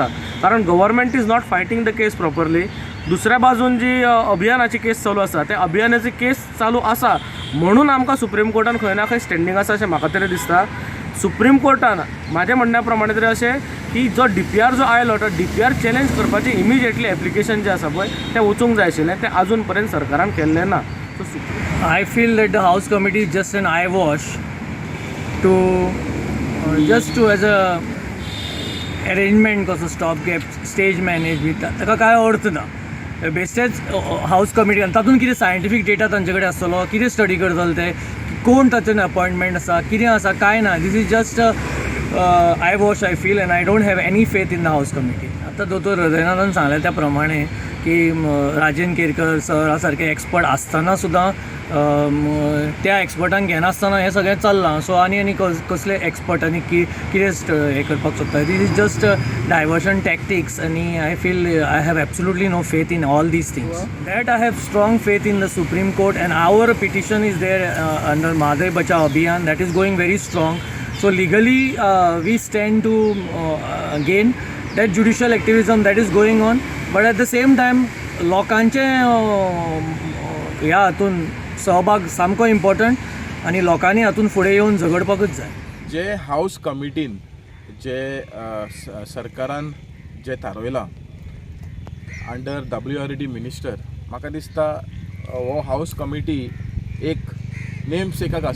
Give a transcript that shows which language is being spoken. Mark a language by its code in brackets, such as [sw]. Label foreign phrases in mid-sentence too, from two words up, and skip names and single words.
[kok] कारण [en] government is not fighting the case properly. [kok] दुसऱ्या बाजून जी अभियानाची केस चालू आसा ते अभियानाची केस चालू आसा म्हणून आमकां सुप्रीम कोर्टान खंय ना खंय स्टँडींग आसा अशें म्हाका तरी दिसता. सुप्रीम कोर्टान म्हाज्या म्हणण्या प्रमाणे तरी अशें की जो DPR जो आयलो तो DPR चॅलेंज करपाचें [en] immediately application [kok] जें आसा पळय तें वचूंक जाय आशिल्लें, तें आजून पर्यंत सरकारान केल्लें ना. [en] I feel that the House Committee is just an eyewash to just to as a arrangement कसो stopgap stage management [kok] ताका काय अर्थ ना. बेश्टेच [en] House Committee [kok] आनी तातूंत कितें [en] scientific data [kok] तांचे कडेन आसतलो, कितें स्टडी करतले ते, कोण ताचें अपॉइंटमेंट आसा, कितें आसा काय ना. [en] this is just eyewash I feel and I don't have any faith in the House Committee. [kok] आतां दोतोर हृदयनाथन सांगलें त्या प्रमाणे की राजेंद्र केरकर सर सारके एक्सपर्ट आसतना सुद्दां त्या एक्सपर्टांक घेनासतना हें सगळें चल्लां. सो आनी कसले एक्सपर्ट आनी कितें हें करपाक सोदता. [en] this is just diversion tactics आनी I feel I have absolutely no faith in all these things. that I have strong faith in the Supreme Court and our petition is there under Madai Bachao Abhiyan that is going very strong. So legally we stand to gain that judicial activism that is going on, but at the same time [kok] लोकांचे ह्या हातून सहभाग सामको इम्पॉर्टंट आनी लोकांनी हातून फुडें येवन झगडपाकूच जाय. जे हाऊस कमिटीन जे सरकारान जे थारयलां [en] under WRD minister, [kok] म्हाका दिसता हो हाऊस कमिटी एक नेम सेकाक आसा.